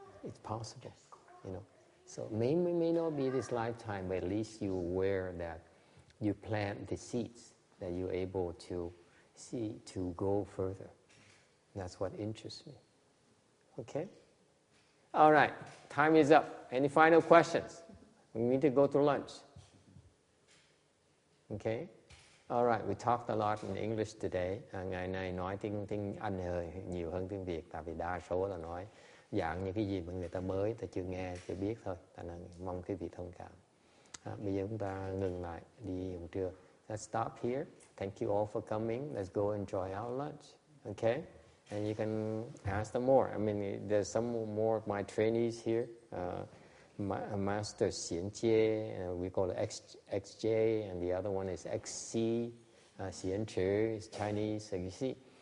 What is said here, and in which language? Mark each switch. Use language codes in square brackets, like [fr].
[en] It's possible, So may not be this lifetime, but at least you're aware that you plant the seeds that you're able to see to go further. That's what interests me. Okay? All right, time is up. Any final questions? We need to go to lunch. Okay? All right, we talked a lot in English today. [vi] Ngày nay nói tiếng Anh hơi nhiều hơn tiếng Việt, tại vì đa số là nói dạng như cái gì mà người ta mới, ta chưa nghe, chưa biết thôi. Tại nên mong quý vị thông cảm. Bây giờ chúng ta ngừng lại đi dùng trưa. [en] Let's stop here. Thank you all for coming. Let's go enjoy our lunch. Okay? And you can ask them more. I mean, there's some more of my trainees here. Master Xianjie, we call it XJ, and the other one is XC. Xianchi is Chinese. So you see,